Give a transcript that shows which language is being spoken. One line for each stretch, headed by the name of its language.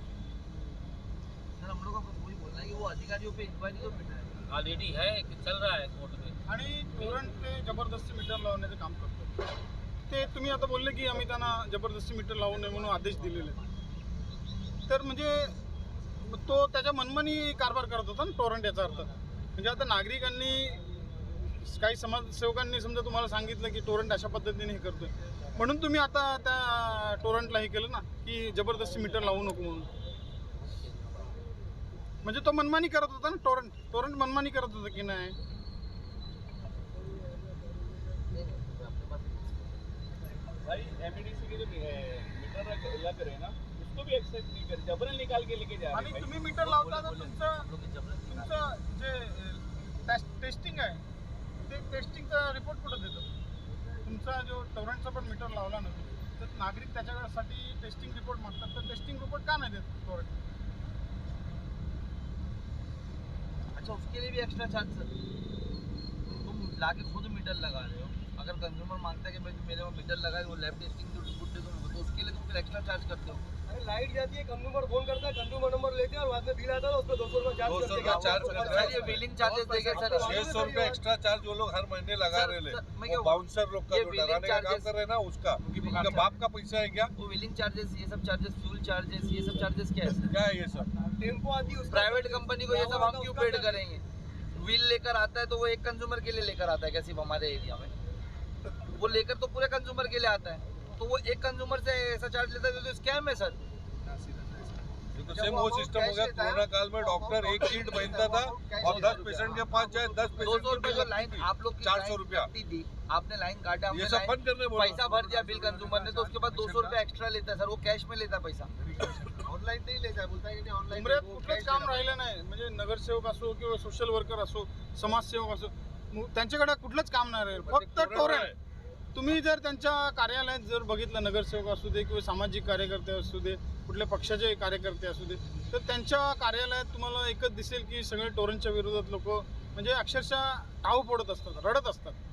Hindi: Sir, हम लोग का वही बोलना है कि वो अधिकारियों पे इंक्वायरी तो ऑलरेडी है कि चल रहा है कोर्ट में।
Marathi: आणि टोरंट ते जबरदस्ती मीटर लावण्याचं काम करतो। ते तुम्ही आता बोलले की आम्ही त्यांना जबरदस्ती मीटर लावू नये म्हणून आदेश दिलेले, तर म्हणजे तो त्याच्या मनमानी कारभार करत होता ना टोरंट। याचा अर्थ म्हणजे आता नागरिकांनी काही समाजसेवकांनी समजा तुम्हाला सांगितलं की टोरंट अशा पद्धतीने हे करतोय, म्हणून तुम्ही आता त्या टोरंटला हे केलं ना की जबरदस्ती मीटर लावू नको म्हणून। म्हणजे तो मनमानी करत होता ना टोरंट मनमानी करत होता की नाही?
Hindi: भाई एमडीसी के जो मीटर लग रहे हैं ना, उसको भी एक्सेप्ट नहीं कर, जबरन निकाल के लेके जा रहे
Marathi: आणि
Hindi: हैं।
Marathi: तुम्ही मीटर लावता तर तुमचं जे टेस्टिंग आहे ते टेस्टिंगचा रिपोर्ट कुठं देतं? तुमचा जो टोरंटचा पण मीटर लावला ना, तर नागरिक त्याच्यासाठी टेस्टिंग रिपोर्ट मागतात, तर टेस्टिंग रिपोर्ट का नहीं देत टोरंट?
Hindi: अच्छा, उसके लिए भी एक्स्ट्रा चार्ज सर? तुम लाके खुद मीटर लगा रहे हो, अगर कंज्यूमर मांगता है कि भाई मेरे वहाँ मीटर लगा है, वो लैब टेस्टिंग जो रिपोर्ट दे दूँगा, तो उसके लिए तुम फिर एक्स्ट्रा चार्ज करते हो। अरे लाइट जाती है, कंज्यूमर फोन करता है, कंज्यूमर नंबर लेते हैं और बाद में बिल आता है, उसको 200 रुपये चार्ज करते हैं। सर, ये बिलिंग चार्जेस देंगे सर, 600 रुपये एक्स्ट्रा चार्ज वो लोग हर महीने लगा रहे हैं। बाउंसर लोग का जो डराने का काम कर रहे हैं ना, उसका उनका बाप का पैसा है क्या? वो बिलिंग चार्जेस, ये सब चार्जेस, फ्यूल चार्जेस, ये सब चार्जेस क्या है सर? क्या है ये सब? टेम्पो आती है, प्राइवेट कंपनी को ये सब हम क्यों पेड करेंगे? व्हील लेकर आता है तो वो एक कंज्यूमर के लिए लेकर आता है क्या सिर्फ हमारे एरिया में? वो लेकर तो पूरे कंज्यूमर के लिए आता है, तो वो एक कंज्यूमर से ऐसा चार्ज लेता है तो स्कैम है सर। तो सेम वो सिस्टम हो गया। कोरोना काल में डॉक्टर एक किट पहनता था और 10 पेशेंट के पास जाए 10 पेशेंट 200 रुपए जो लाइन आप लोग 400 रुपया दी, आपने लाइन काटा, ये सब बंद करने बोला। पैसा भर दिया बिल कंज्यूमर ने, तो उसके बाद 200 रुपए एक्स्ट्रा लेता है सर, वो कैश में लेता पैसा, ऑनलाईन नाही लेता बोलता है की ऑनलाईन
Marathi: उमऱ्यात कुठलंच काम राहिलं नाही, म्हणजे नगरसेवक असो किंवा सोशल वर्कर असो, समाजसेवक असो, त्यांच्याकडे कुठलंच काम नाही राहील, फक्त टोरंट. तुम्ही जर त्यांच्या कार्यालयात जर बघितलं, नगरसेवक असू दे किंवा सामाजिक कार्यकर्ते असू दे, कुठल्या पक्षाचे कार्यकर्ते असू दे, तर त्यांच्या कार्यालयात तुम्हाला एकच दिसेल की सगळे टोरंटच्या विरोधात लोक म्हणजे अक्षरशः टाऊ पडत असतात, रडत असतात.